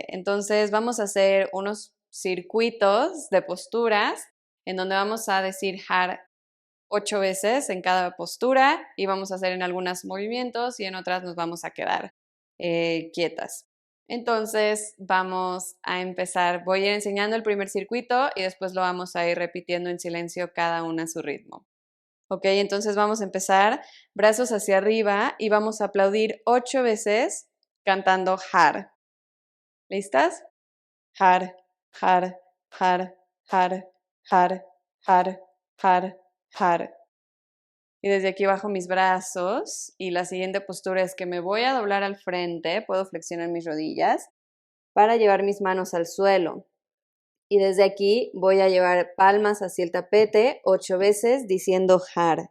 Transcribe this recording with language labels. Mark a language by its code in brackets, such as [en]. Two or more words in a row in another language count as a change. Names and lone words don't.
[es] Entonces vamos a hacer unos circuitos de posturas en donde vamos a decir Har 8 veces en cada postura y vamos a hacer en algunos movimientos y en otras nos vamos a quedar quietas. Entonces vamos a empezar. Voy a ir enseñando el primer circuito y después lo vamos a ir repitiendo en silencio cada una a su ritmo. Ok, entonces vamos a empezar brazos hacia arriba y vamos a aplaudir 8 veces cantando Har. ¿Listas? [pa] Har, Har, Har, Har, Har, Har, Har, Har. [es] Y desde aquí bajo mis brazos y la siguiente postura es que me voy a doblar al frente, puedo flexionar mis rodillas para llevar mis manos al suelo. Y desde aquí voy a llevar palmas hacia el tapete 8 veces diciendo Har.